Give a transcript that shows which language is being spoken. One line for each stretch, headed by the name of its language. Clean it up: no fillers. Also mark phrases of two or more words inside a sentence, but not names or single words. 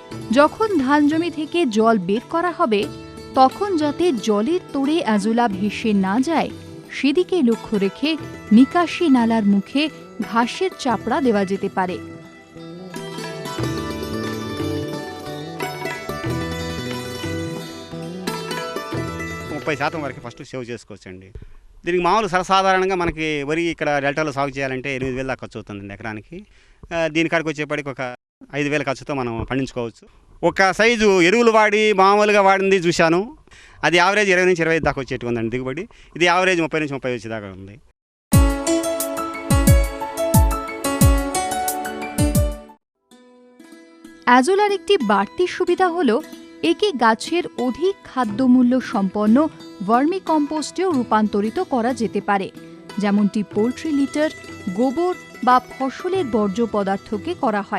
Bangla: যখন ধান জমি থেকে জল বের করা হবে তখন যাতে জলের তোড়ে অ্যাজোলা ভেসে না যায় সেদিকে লক্ষ্য রেখে নিকাশি নালার মুখে ঘাসের চাপড়া দেওয়া যেতে పారే.
Telugu: శాతం వరకు
English: first save
Telugu: చేసుకోవచ్చండి. దీనికి మామూలు సర్వసాధారణంగా మనకి వరి ఇక్కడ డెల్టాలో సాగు చేయాలంటే 8,000 దాకా ఖర్చు అవుతుందండి ఎకరానికి. దీనికాడికి వచ్చేప్పటికి ఒక 5,000 ఖర్చుతో మనం పండించుకోవచ్చు. ఒక సైజు ఎరువులు వాడి మామూలుగా వాడింది చూశాను. అది యావరేజ్ 20 నుంచి 25 దాకా వచ్చేట్టు ఉందండి దిగుబడి. ఇది యావరేజ్ 30 నుంచి 30 వచ్చేదాకా ఉంది.
Bangla: অ্যাজোলার একটি বাড়তি সুবিধা হলো একে গাছের অধিক খাদ্যমূল্য সম্পন্ন
English: vermi compost
Bangla: রূপান্তরিত করা যেতে পারে, যেমনটি
English: poultry litter,
Bangla: গোবর বা ফসলের বর্জ্য পদার্থকে করা হয়।